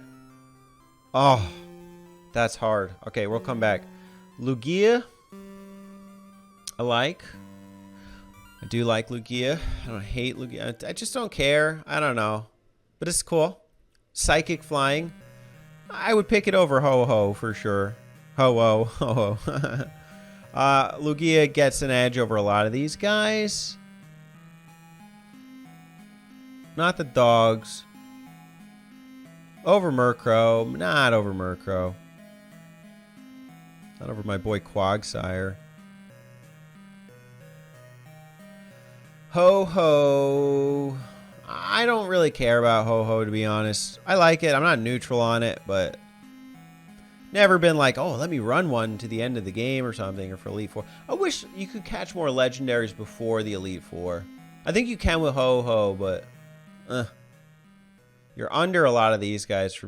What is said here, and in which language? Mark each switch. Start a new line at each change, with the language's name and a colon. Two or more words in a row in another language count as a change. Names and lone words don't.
English: Oh, that's hard. Okay, we'll come back. Lugia. I like. I do like Lugia. I don't hate Lugia. I just don't care. I don't know. But it's cool. Psychic Flying. I would pick it over Ho-Ho for sure. Ho-Oh. Ho-Ho. Lugia gets an edge over a lot of these guys. Not the dogs. Over Murkrow. Not over Murkrow. Not over my boy Quagsire. Ho-Ho. I don't really care about Ho-Ho, to be honest. I like it. I'm not neutral on it, but never been like, oh, let me run one to the end of the game or something, or for Elite Four. I wish you could catch more legendaries before the Elite Four. I think you can with Ho-Ho, but you're under a lot of these guys for me.